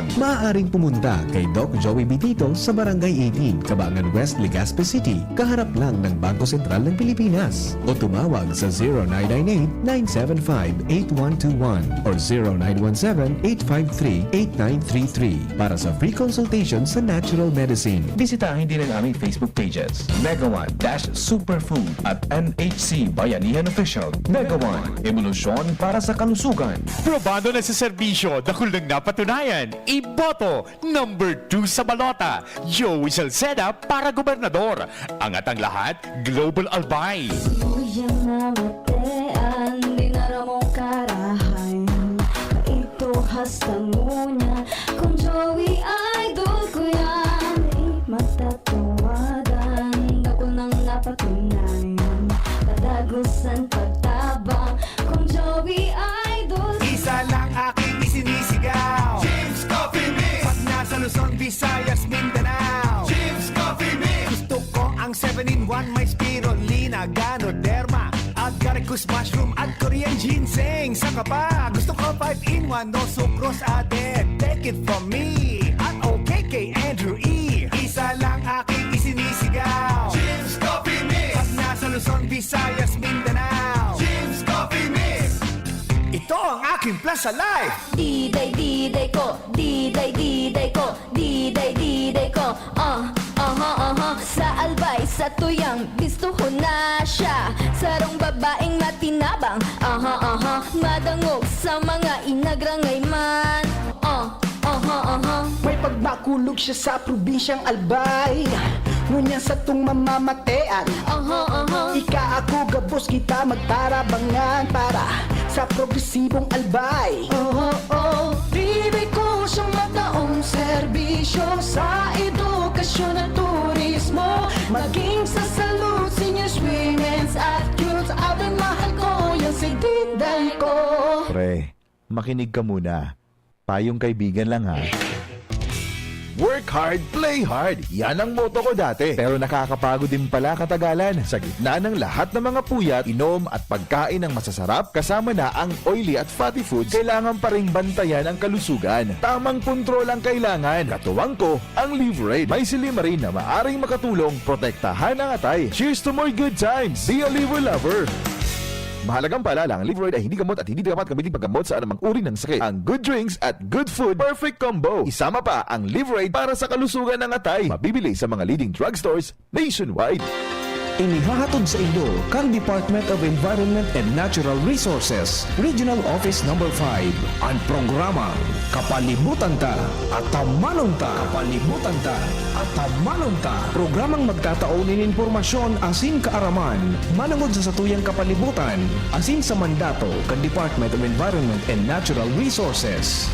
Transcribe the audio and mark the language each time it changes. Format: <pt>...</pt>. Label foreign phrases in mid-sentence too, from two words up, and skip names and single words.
<tl>Maaaring pumunta kay Doc Joey Bitito sa Barangay 18, Cabangan West, Legazpi City, kaharap lang ng Bangko Sentral ng Pilipinas, o tumawag sa 0998-975-8121 or 0917-853-8933 para sa</tl> <en>free consultation</en> <tl>sa</tl> <en>natural medicine.</en> <tl>bisitahin din ang aming</tl> <en>Facebook pages,</en> <tl>Mega One-Superfood at NHC Bayanihan Official. Mega One, evolusyon para sa kalusugan. Probado na sa serbisyo, dahil nang napatunayan, iboto number 2 sa balota, Joey Salceda para gobernador. Angat ang lahat, Global Albay.</tl> <bik>Uyang namatean, di naramong karahay. Ito hasta ngunya, kung Joey idol ko yan. Di matatawadan, ako nang napatunayan. Kadagusan pagtabang, kung Joey idol.</bik> <tl>Isa lang aking isinisigaw, James Coffee Mix. Pag nasa Luzon, Visayas, Mindanao, James Coffee Mix. Gusto ko ang 7-in-1, may spirulina, ganoderma,</tl> <en>agaricus mushroom</en> <tl>at</tl> <en>Korean ginseng.</en> <tl>Saka pa, gusto ko 5-in-1,</tl> <en>no sucrose added. Take it from me,</en> <tl>at okay kay Andrew E. Isa lang aking isinisigaw, James Coffee Mix. Pag nasa Luzon, Visayas, Mindanao, James Coffee Mix. Ito ang aking plus sa life.</tl> <bik>Diday, diday ko, diday, diday ko, diday, diday ko. Sa albay, sa tuyang, gusto ko na siya. Sarong babaeng matinabang, madangog sa mga inagrangay man. May pagbakulog siya sa probinsyang Albay, ngunyan sa tung mamamatean. Ika ako gabos kita magtarabangan para sa progresibong Albay. Bibig ko siyang mataong serbisyo sa edukasyon at turismo, maging sa salud,</bik> <en>seniors, women's at youth.</en> <tl>Abay mahal ko yung si Diday ko. Pre, makinig ka muna. Payong kaibigan lang ha.</tl> <en>Work hard, play hard.</en> <tl>Yan ang motto ko dati. Pero nakakapagod din pala katagalan. Sa gitna ng lahat ng mga puyat, inom at pagkain ng masasarap, kasama na ang oily at</tl> <en>fatty foods,</en> <tl>kailangan pa ring bantayan ang kalusugan. Tamang kontrol ang kailangan. Katuwang ko, ang Liverade. May Silimarin na maaring makatulong protektahan ang atay.</tl> <en>Cheers to more good times. Be a liver lover.</en> <tl>Mahalagang paalala, ang Liverade ay hindi gamot at hindi dapat gamitin paggamot sa anumang uri ng sakit. Ang</tl> <en>good drinks</en> <tl>at</tl> <en>good food, perfect combo.</en> <tl>Isama pa ang Liverade para sa kalusugan ng atay. Mabibili sa mga</tl> <en>leading drugstores</en> <tl>nationwide.</tl> <bik>Inihahatod sa inyo kang</bik> <en>Department of Environment and Natural Resources, Regional Office No.</en> <bik>5, ang programa Kapalibutan Ta at Tamanon Ta. Kapalibutan Ta at Tamanon Ta. Programang magtataon ng impormasyon asin kaaraman, manangod sa satuyang kapalibutan, asin sa mandato kang</bik> <en>Department of Environment and Natural Resources.</en>